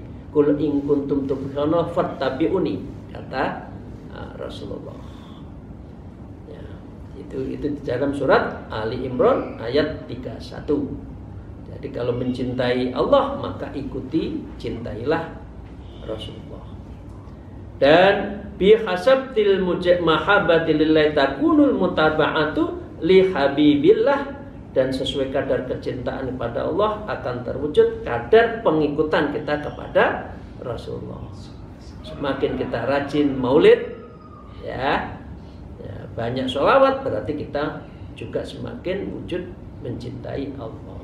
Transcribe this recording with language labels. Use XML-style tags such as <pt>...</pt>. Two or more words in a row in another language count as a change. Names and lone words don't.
<ar>قل إن كنتم تحبون فاتبعوني,</ar> <id>kata Rasulullah. Ya, itu di dalam surat Ali Imran ayat 31. Jadi kalau mencintai Allah, maka ikuti, cintailah Rasulullah.</id> <ar>Dan بحسب المحبة لله تكون المتابعة لحبيب الله,</ar> <id>dan sesuai kadar kecintaan kepada Allah akan terwujud kadar pengikutan kita kepada Rasulullah. Semakin kita rajin maulid, ya banyak sholawat, berarti kita juga semakin wujud mencintai Allah.</id>